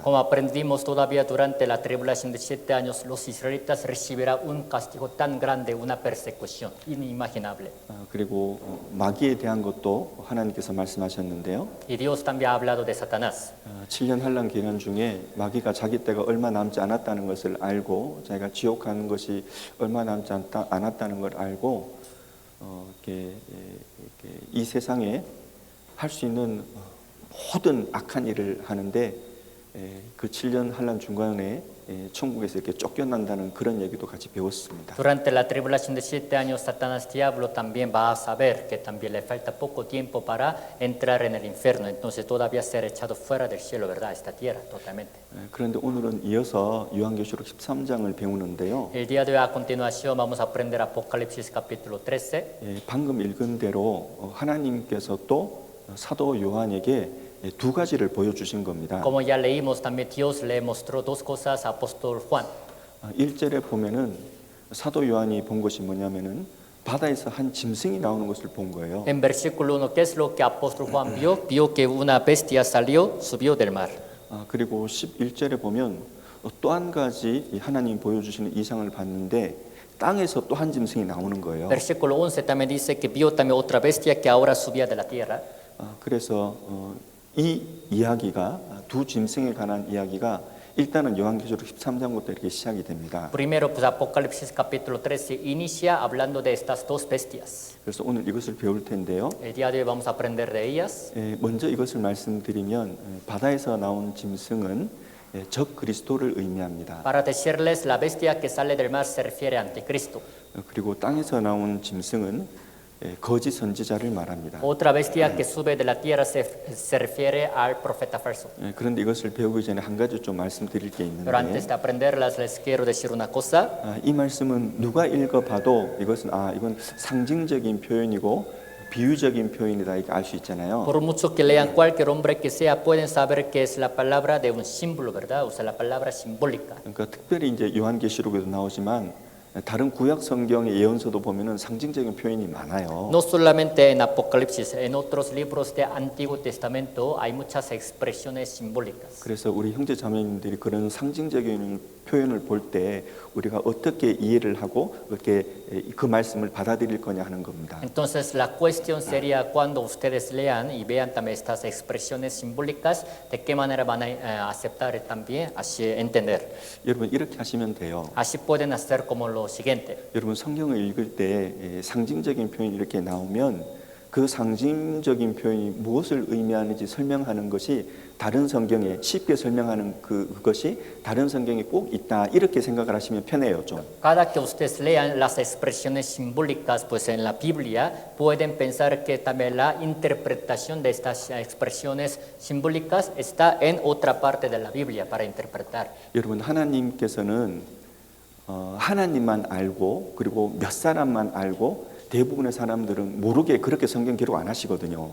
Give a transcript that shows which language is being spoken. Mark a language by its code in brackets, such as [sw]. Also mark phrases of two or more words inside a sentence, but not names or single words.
[es] Como aprendimos todavía durante la tribulación de 7 años, los israelitas recibirán un castigo tan grande, una persecución inimaginable. [ko] 그리고 마귀에 대한 것도 하나님께서 말씀하셨는데요. [es] Y Dios también ha hablado de Satanás. [ko] 7년 환란 기간 중에 마귀가 자기 때가 얼마 남지 않았다는 것을 알고 자기가 지옥 가는 것이 얼마 남지 않았다는 걸 알고 이렇게 이 세상에 할 수 있는 모든 악한 일을 하는데 그 7년 환란 중간에 천국에서 이렇게 쫓겨난다는 그런 얘기도 같이 배웠습니다. [es] Durante la tribulación de 7 años, Satanás diablo también va a saber que también le falta poco tiempo para entrar en el infierno. Entonces todavía ser echado fuera del cielo, ¿verdad? Esta tierra, totalmente. [ko] 그런데 오늘은 이어서 요한계시록 13장을 배우는데요. [es] El día de hoy a continuación vamos a aprender Apocalipsis capítulo 13. [ko] 방금 읽은 대로 하나님께서 또 사도 요한에게 두 가지를 보여주신 겁니다. [es] Como ya leímos, también Dios le mostró dos cosas a apóstol Juan. [ko] 1절에 보면은 사도 요한이 본 것이 뭐냐면은 바다에서 한 짐승이 나오는 것을 본 거예요. [es] En versículo 1, ¿qué es lo que apóstol Juan vio? Vio que una bestia salió, subió del mar. [ko] 그리고 11절에 보면 또 한 가지 하나님 보여주시는 이상을 봤는데 땅에서 또 한 짐승이 나오는 거예요. [es] Versículo 11 también dice que vio también otra bestia que ahora subía de la tierra. [ko] 그래서 이 이야기가 두 짐승에 관한 이야기가 일단은 요한계시록 13장부터 이렇게 시작이 됩니다. [es] Primero, pues Apocalipsis capítulo 13 inicia hablando de estas dos bestias. [ko] 그래서 오늘 이것을 배울 텐데요. [es] El día de hoy vamos a aprender de ellas. [ko] 먼저 이것을 말씀드리면 바다에서 나온 짐승은 적 그리스도를 의미합니다. [es] Para decirles, la bestia que sale del mar se refiere a Anticristo. [ko] 그리고 땅에서 나온 짐승은 거짓 선지자를 말합니다. [es] Otra bestia que sube de la tierra se refiere al profeta falso. [ko] 그런데 이것을 배우기 전에 한 가지 좀 말씀드릴 게 [es] Pero antes [ko] 있는데 [es] de aprenderlas, les quiero decir una cosa. [ko] 이 말씀은 누가 읽어봐도 이것은 이건 상징적인 표현이고 비유적인 표현이다 이렇게 알 수 있잖아요. [es] Por mucho que lean cualquier hombre que sea, pueden saber que es la palabra de un símbolo, ¿verdad? O sea, la palabra simbólica. [ko] 그러니까 특별히 이제 요한계시록에도 나오지만 다른 구약 성경의 예언서도 보면은 상징적인 표현이 많아요. [es] No solamente en Apocalipsis, en otros libros del Antiguo Testamento hay muchas expresiones simbólicas. [ko] 그래서 우리 형제 자매님들이 그런 상징적인 표현을 볼 때 우리가 어떻게 이해를 하고 어떻게 그 말씀을 받아들일 거냐 하는 겁니다. [es] Entonces la cuestión sería cuando ustedes lean y vean también estas expresiones simbólicas, de qué manera van a aceptar también, así entender. [ko] 여러분 이렇게 하시면 돼요. [es] Así pueden hacer como lo siguiente. [ko] 여러분 성경을 읽을 때 상징적인 표현이 이렇게 나오면 그 상징적인 표현이 무엇을 의미하는지 설명하는 것이 다른 성경에 쉽게 설명하는 그것이 다른 성경에 꼭 있다 이렇게 생각을 하시면 편해요 좀. [es] Cada que ustedes lean las expresiones simbólicas, pues en la Biblia pueden pensar que también la interpretación de estas expresiones simbólicas está en otra parte de la Biblia para interpretar. [ko] 여러분 하나님께서는 하나님만 알고 그리고 몇 사람만 알고 대부분의 사람들은 모르게 그렇게 성경 기록 안 하시거든요.